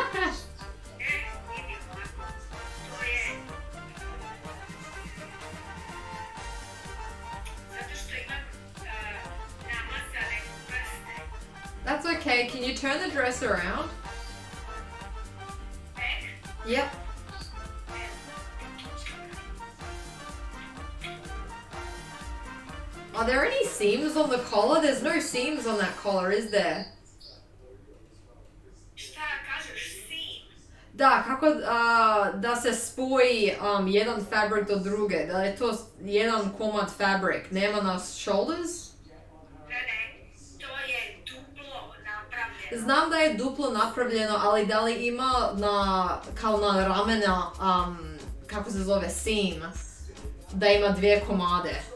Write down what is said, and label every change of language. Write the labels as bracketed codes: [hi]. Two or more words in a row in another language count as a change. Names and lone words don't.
[en] That's okay. Can you turn the dress around? Yep. Are there any seams on the collar? There's no seams on that collar, is there? [bs] Da, kako da se spoji jedan fabric do druge? Da je to jedan komad fabric? Nema na shoulders? Znam da je duplo napravljeno, ali da li ima kao na ramena, kako se zove, seam, da ima dvije komade?